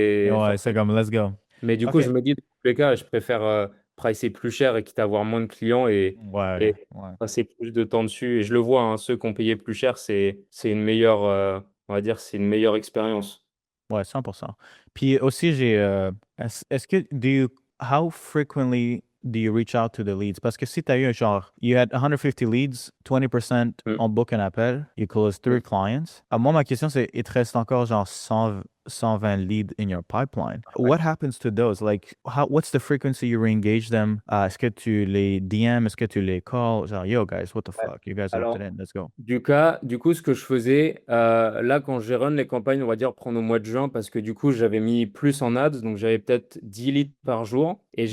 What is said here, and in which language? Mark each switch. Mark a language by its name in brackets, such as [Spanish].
[French] Ouais, c'est forcément. [English] comme, let's go. [French] Mais du coup, OK. je me dis, dans tous les cas, je préfère pricer plus cher et quitte à avoir moins de clients et Ouais, ouais. passer plus de temps dessus. Et je le vois, hein, ceux qui ont payé plus cher, c'est une meilleure, on va dire, c'est une meilleure expérience. Ouais, 100%. Puis aussi, est-ce que, [English] how frequently do you reach out to the leads? [French] Parce que si tu as eu un genre, [English] you had 150 leads, [French] 20% Mm, on book un appel, [English] you close mm, [French] 3 clients. Moi, ma question, c'est, il te reste encore genre 120 leads [English] in your pipeline. [French] ouais. [English] What happens to those? Like, what's the frequency you re-engage them? [French] Est-ce que tu les DM? Est-ce que tu les calls? Genre, [English] yo, guys, what the [French] Ouais. [English] fuck? You guys opted [French] Alors, [English] in. Let's go. [French] du coup, ce que je faisais, là, quand j'ai run les campagnes, on va dire prendre au mois de juin, parce que du coup, j'avais mis plus en ads, donc j'avais peut-être 10 leads par jour, et